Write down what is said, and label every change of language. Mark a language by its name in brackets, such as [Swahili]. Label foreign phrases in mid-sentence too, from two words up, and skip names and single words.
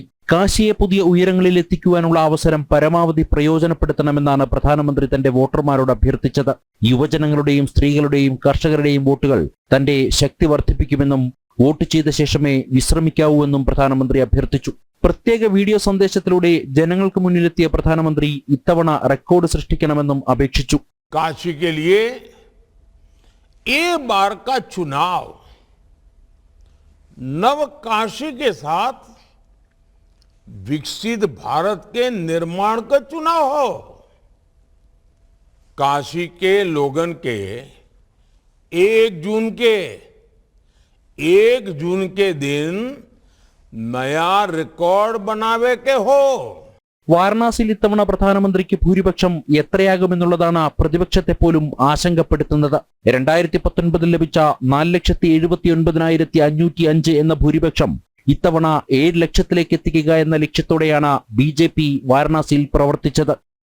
[Malayalam] കാശിയെ പുതിയ ഉയരങ്ങളിൽ എത്തിക്കുവാനുള്ള അവസരം പരമാവധി പ്രയോജനപ്പെടുത്തണമെന്നാണ് പ്രധാനമന്ത്രി തന്റെ വോട്ടർമാരോട് അഭ്യർത്ഥിച്ചത്. യുവജനങ്ങളുടെയും സ്ത്രീകളുടെയും കർഷകരുടെയും വോട്ടുകൾ തന്റെ ശക്തി വർദ്ധിപ്പിക്കുമെന്നും വോട്ട് ചെയ്ത ശേഷമേ വിശ്രമിക്കാവൂ എന്നും പ്രധാനമന്ത്രി അഭ്യർത്ഥിച്ചു. പ്രത്യേക വീഡിയോ സന്ദേശത്തിലൂടെ ജനങ്ങൾക്ക് മുന്നിലെത്തിയ പ്രധാനമന്ത്രി ഇത്തവണ റെക്കോർഡ് സൃഷ്ടിക്കണമെന്നും അപേക്ഷിച്ചു. [Bhojpuri] काशी के लिए एक बार का चुनाव नव काशी के साथ विकसित भारत के निर्माण का चुनाव हो. काशी के लोगन के 1 जून के दिन नया रिकॉर्ड बनावे के हो. [Malayalam] വാരണാസിയിൽ ഇത്തവണ പ്രധാനമന്ത്രിക്ക് ഭൂരിപക്ഷം എത്രയാകുമെന്നുള്ളതാണ് പ്രതിപക്ഷത്തെ പോലും ആശങ്കപ്പെടുത്തുന്നത്. 2019 ലഭിച്ച 4,79,505 എന്ന ഭൂരിപക്ഷം ഇത്തവണ 7 ലക്ഷത്തിലേക്ക് എത്തിക്കുക എന്ന ലക്ഷ്യത്തോടെയാണ് BJP വാരണാസിയിൽ പ്രവർത്തിച്ചത്.